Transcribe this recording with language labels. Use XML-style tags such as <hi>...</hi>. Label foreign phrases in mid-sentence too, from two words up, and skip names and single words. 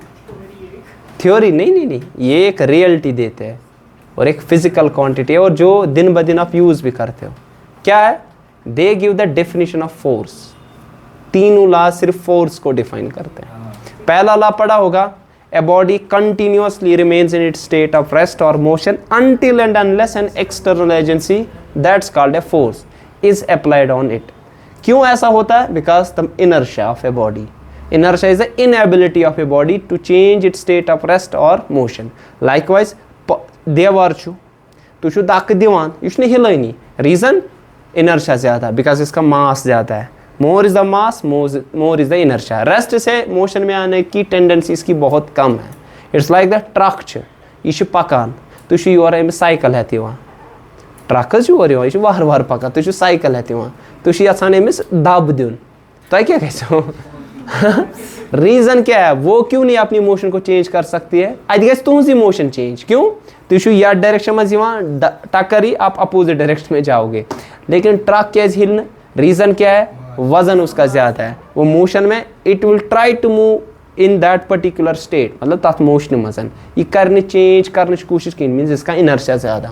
<hi>थ्योरी नहीं, ये एक रियलिटी देते हैं और एक</hi> <en>physical quantity</en> <hi>है और जो दिन ब दिन आप यूज भी करते हो। क्या है?</hi> <en>They give the definition of force.</en> <hi>तीनों लॉ सिर्फ फोर्स को डिफाइन करते हैं। पहला लॉ पढ़ा होगा,</hi> <en>a body continuously remains in its state of rest or motion until and unless an external agency that's called a force is applied on it.</en> <hi>क्यों ऐसा होता है?</hi> <en>Because the inertia of a body. Inertia is the inability of a body to change its state of rest or motion. Likewise,</en> <ks>देवार छु तु छु धक्क दिवान यह छुने हिलनी। रीजन?</ks> <hi>इनर्शिया ज्यादा, बिकॉज इसका मास ज्यादा है।</hi> <en>More is the mass, more is the inertia.</en> <hi>रेस्ट से मोशन में आने की टेंडेंसी इसकी बहुत कम है।</hi> <en>It's like the truck</en> <ks>छु यह पकान तु छु योर अमिस साइकिल हेत यहां, ट्रक योर यहां यह वार वार पकान तु छु साइकिल हेत यहां तु छु यछान अमिस दब दिन।</ks> <hi>तुम क्या कहते रीजन क्या है? वो क्यों नहीं अपनी मोशन को चेंज कर सकती है?</hi> <ks>अत गई तुहज</ks> <en>motion change.</en> <ks>क्यों?</ks> <hi>तुम या डायरेक्शन में टक्कर ही आप</hi> <en>opposite direction</en> <hi>में जाओगे, लेकिन ट्रक क्या हिल? रीजन क्या है? वजन उसका ज्यादा है। वो मोशन में</hi> <en>it will try to move in that particular state,</en> <hi>मतलब</hi> <ks>तथ मोशन मजन ये</ks> <hi>करने चेंज करने की कोशिश की, मीन्स इसका इनर्शिया ज्यादा।</hi>